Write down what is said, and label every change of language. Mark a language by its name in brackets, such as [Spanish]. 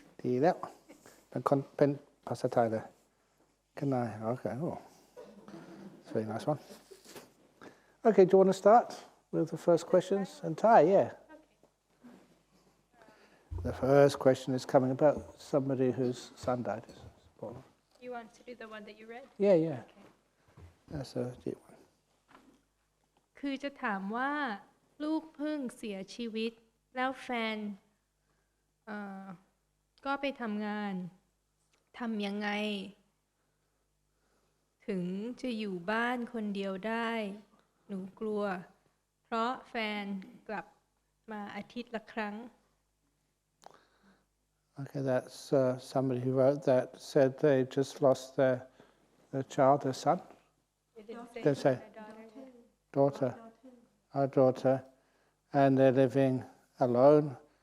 [Thai] Điแล้วเป็นภาษาไทยเลย [English] can I? Okay. Oh, it's a very nice one. Okay, do you want to start with the first questions? And Thai, yeah. The first question is coming about somebody whose son died. You want to do the one that you read? Yeah. Okay. That's a deep one. [Thai] คือจะถามว่าลูกเพิ่งเสียชีวิตแล้วแฟนก็ไปทำงานทำยังไงถึงจะอยู่บ้านคนเดียวได้หนูกลัวเพราะแฟนกลับมาอาทิตย์ละครั้ง [English] Okay, that's somebody who wrote that said they just lost their child, their son. They say daughter, and they're living alone.